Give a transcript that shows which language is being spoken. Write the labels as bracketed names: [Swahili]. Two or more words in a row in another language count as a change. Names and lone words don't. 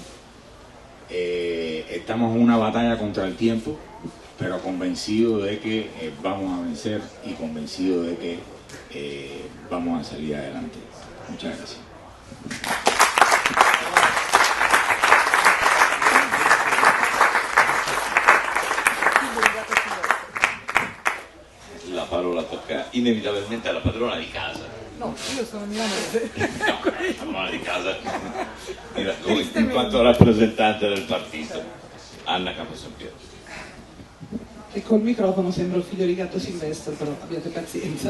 [Spanish] Estamos en una batalla contra el tiempo, pero convencido de que vamos a vencer y convencido de que vamos a salir adelante. Muchas gracias. [Italian] La parola tocca inevitabilmente alla padrona di casa. No, io sono milanese. No, la padrona di casa in quanto rappresentante del partito. Anna Caposampiero. E col microfono sembra il figlio di Gatto Silvestro, però abbiate pazienza.